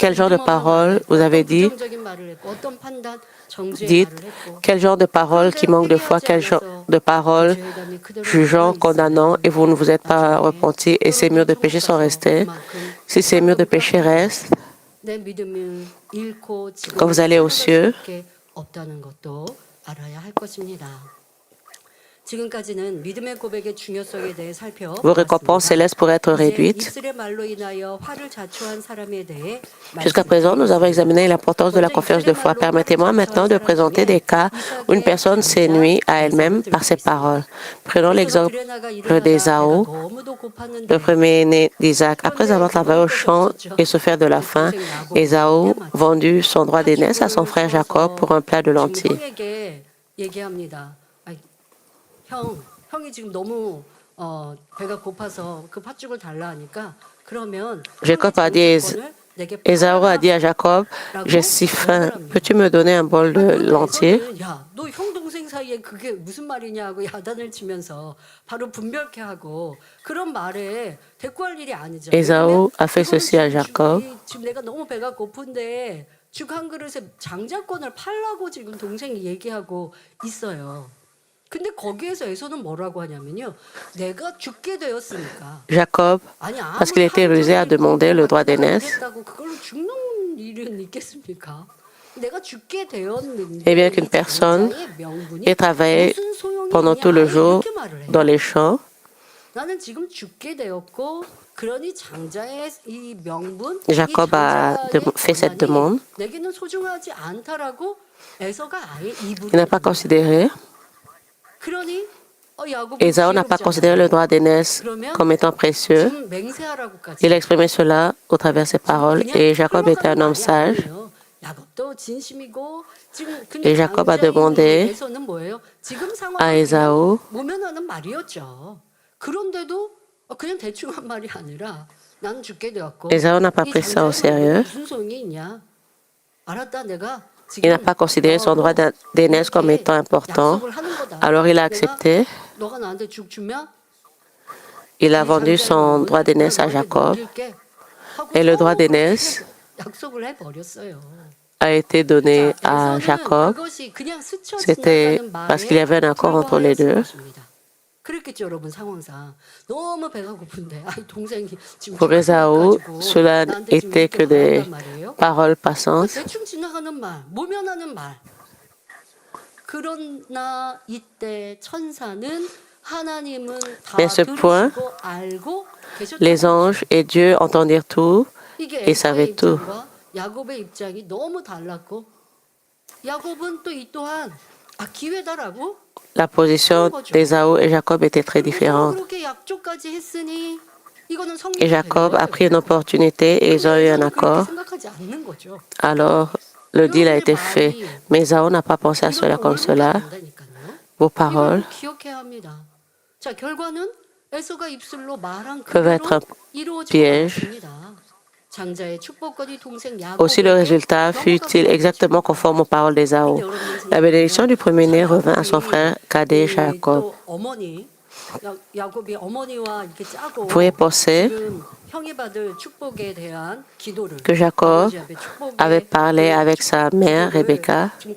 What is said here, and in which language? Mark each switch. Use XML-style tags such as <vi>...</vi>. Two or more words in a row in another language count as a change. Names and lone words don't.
<fr>Quel genre de paroles vous avez dit? Dites quel genre de paroles qui manquent de foi, quel genre de paroles jugeant, condamnant, et vous ne vous êtes pas repenti, et ces murs de péché sont restés. Si ces murs de péché restent, quand vous allez aux cieux,</fr> <ko>지금까지는 믿음의 고백의 중요성에 대해</ko> <fr>Vos récompenses</fr> <ko>살펴보았습니다.</ko> <fr>célestes pourraient être</fr> <ko>이제</ko> <fr>réduites.</fr> <ko>입술의 말로 인하여 화를 자초한 사람에 대해</ko> <fr>Jusqu'à présent, nous avons examiné l'importance de la</fr> <ko>먼저</ko> <fr>confiance de</fr> <ko>입술의</ko> <fr>foi.</fr> <ko>말로</ko> <fr>Permettez-moi</fr> <ko>화를</ko> <fr>maintenant</fr> <ko>자초한</ko> <fr>de</fr> <ko>사람</ko> <fr>présenter des</fr> <ko>중에</ko> <fr>cas où une</fr> <ko>이삭의</ko> <fr>personne sénuit à elle-même par ses paroles. Prenons l'exemple d'Ésaü,</fr> <ko>너무도 고팠는데</ko> <fr>le premier-né d'Isaac. Après avoir travaillé au champ et souffert de la faim, Ésaü vendit son droit d'aînesse à son frère Jacob pour un plat de</fr> <ko>지금</ko> <fr>lentilles.</fr> <ko>형에게 얘기합니다. 아이, 형이 지금 너무 배가 고파서 그 팥죽을 달라 하니까 그러면</ko> <fr>Jacob a dit Ésaü a dit à Jacob, j'ai si faim, peux-tu me donner un bol de lentilles?</fr> <ko>야, 너 형 동생 사이에 그게 무슨 말이냐고 야단을 치면서 바로 분별케 하고 그런 말에 대꾸할 일이 아니죠.</ko> <fr>Ésaü a fait ceci à Jacob.</fr> <ko>지금 내가 너무 배가 고픈데 죽 한 그릇에 장자권을 팔라고 지금 동생이 얘기하고 있어요. 근데 거기에서 에서는 뭐라고 하냐면요. 내가 죽게 되었으니까.</ko> <fr>Jacob,</fr> <ko>아니,</ko> <fr>parce qu'il était rusé, a demandé le droit d'aînesse.</fr> <ko>그걸로 죽는 일은 있겠습니까? 내가 죽게 되었는데</ko> <fr>Et bien qu'une personne ait travaillé pendant tout le jour dans les champs,</fr> <ko>나는 지금 죽게 되었고 그러니 장자의 이 명분,</ko> <fr>Jacob a fait cette demande.</fr> <ko>내게는 소중하지 않다라고 에서가 아예</ko> <fr>Il n'a pas considéré,</fr> <ko>그러니</ko> <fr>Ésaü n'a pas considéré le droit d'aînesse comme étant précieux.</fr> <ko>지금 맹세하라고까지.</ko> <fr>Il a exprimé cela au travers de ses paroles. Et Jacob était un homme sage.</fr> <ko>야곱도 진심이고 지금</ko> <fr>Et Jacob a demandé</fr> <ko>에서는 뭐예요? 지금</ko> <fr>à</fr> <ko>상황을</ko> <fr>Ésaü,</fr> <ko>모면하는 말이었죠. 그런데도 그냥 대충 한 말이 아니라 나는 죽게 되었고</ko> <fr>Ésaü n'a pas</fr> <ko>이</ko> <fr>pris ça au</fr> <ko>장자의</ko> <fr>sérieux.</fr> <ko>무슨 소용이 있냐? 알았다 내가</ko> <fr>Il n'a pas considéré son droit d'aînesse comme étant important. Alors il a accepté.</fr> <ko>너가 나한테 죽 주면</ko> <fr>Il a vendu son droit d'aînesse à Jacob. Et le droit d'aînesse</fr> <ko>약속을 해버렸어요.</ko> <fr>a été donné à Jacob. C'était parce qu'il y avait un accord entre les deux.</fr> <ko>그랬겠죠, 여러분 상황상. 너무 배가 고픈데, 동생이 지금</ko> <fr>Pour Ésaü, cela n'était que des paroles passantes.</fr> <ko>대충 지나가는 말, 모면하는 말. 그러나 이때 천사는 하나님은 다</ko> <fr>Mais ce point,</fr> <ko>들으시고 알고</ko> <fr>les anges et Dieu entendirent tout</fr> <ko>이게</ko> <fr>et savaient tout.</fr> <ko>야곱의 입장이 너무 달랐고 야곱은 또 이 또한 기회다라고</ko> <fr>La position d'Ésaü et Jacob était très différente.</fr> <ko>그렇게 약속까지 했으니 이거는</ko> <fr>Et Jacob a pris une opportunité et ils ont eu un accord.</fr> <ko>생각하지 않는 거죠.</ko> <fr>Alors, le deal a été fait. Mais Ésaü n'a pas pensé à cela comme cela. Vos paroles</fr> <ko>기억해야 합니다. 자, 결과는 에서가 입술로 말한</ko> <fr>peuvent être un piège. Aussi, le résultat fut-il exactement conforme aux paroles d'Ésaü. La bénédiction du premier-né revint à son frère cadet Jacob. Vous pourriez penser que Jacob avait parlé avec sa mère Rebecca.</fr>